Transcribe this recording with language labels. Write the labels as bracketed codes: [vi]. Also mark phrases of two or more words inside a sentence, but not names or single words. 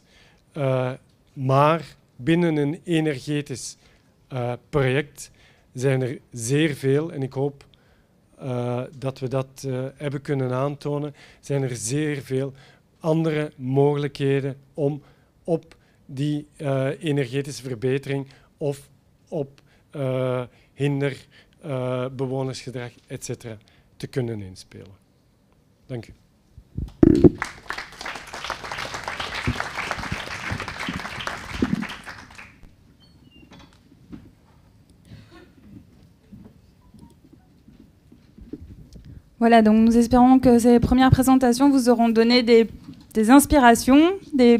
[nl] Maar binnen een energetisch project zijn er zeer veel, en ik hoop dat we dat hebben kunnen aantonen, zijn er zeer veel andere mogelijkheden om op die energetische verbetering of op hinder, bewonersgedrag, etc. te kunnen inspelen. Dank u. [fr] Voilà, donc nous espérons que ces premières présentations vous auront donné des inspirations, des